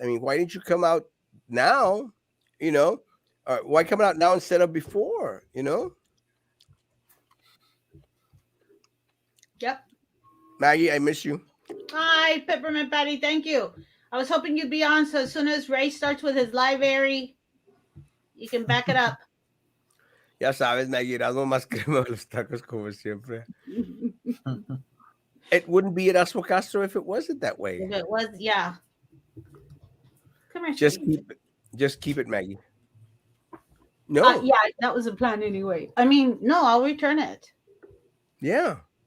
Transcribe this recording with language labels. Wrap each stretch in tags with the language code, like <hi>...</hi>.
<en>I mean, why didn't you come out now? Why come out now instead of before? Maggie, I miss you. Hi, Peppermint Patty. Thank you. I was hoping you'd be on, so as soon as Ray starts with his live airy, you can back it up.</en> <es>Ya sabes, Maggie, Erasmo más crema de los tacos como siempre.</es> <en>It wouldn't be Erasmo Castro if it wasn't that way. If it was, yeah. Come here, sweetie. Just keep it, Maggie. No. Yeah, that was the plan anyway. I mean, no, I'll return it. Yeah.</en>